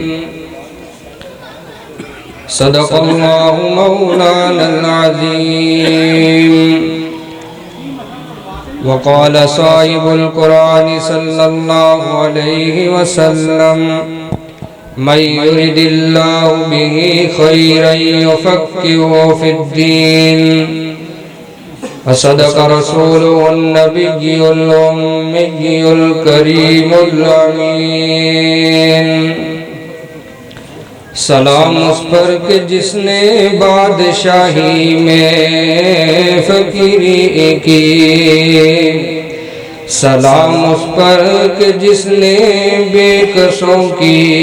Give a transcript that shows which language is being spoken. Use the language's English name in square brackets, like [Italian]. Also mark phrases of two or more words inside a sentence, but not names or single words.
[Arabic] صدق الله مولانا العظيم. وقال صاحب القرآن صلى الله عليه وسلم من يرد الله به خيرا يفقهه في الدين. وصدق رسوله النبي الأمي الكريم الأمين. [Hindi] सलाम उस पर कि जिसने बादशाही में फ़कीरी की, सलाम उस पर कि जिसने बेकसों की